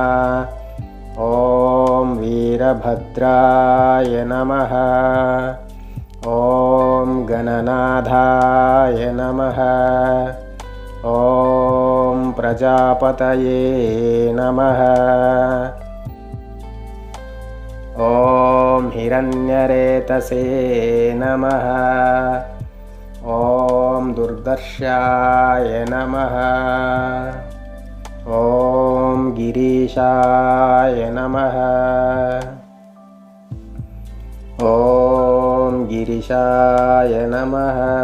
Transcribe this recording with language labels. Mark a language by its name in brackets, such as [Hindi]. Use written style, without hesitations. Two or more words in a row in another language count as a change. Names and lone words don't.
[Sanskrit] ఓం వీరభద్రాయ నమః. ఓం గణనాథాయ నమః. ఓం ప్రజాపతయే నమః. ॐ हिरण्यरेतसे नमः। ॐ दुर्दर्शाय नमः। ॐ गिरीशाय नमः। ॐ गिरिशाय नमः।